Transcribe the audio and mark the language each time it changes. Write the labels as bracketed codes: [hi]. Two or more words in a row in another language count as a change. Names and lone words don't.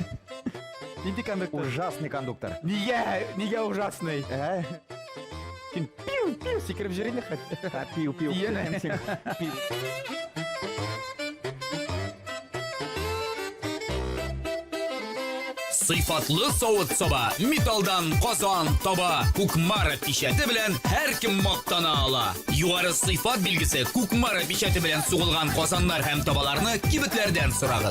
[tt] Нинди кондуктор? [ru] Ужасный кондуктор. [tt] Неге ужасный? [kk] Сен пиу секіріп жүрейін Пиу. Ені. [tt] Сыйфатлы савыт саба, металдан казан таба, Кукмара пишәте белән һәр кем мактана ала. Югары сыйфат билгесе Кукмара пишәте белән сугылган казаннар һәм табаларны кибетләрдән сорагыз.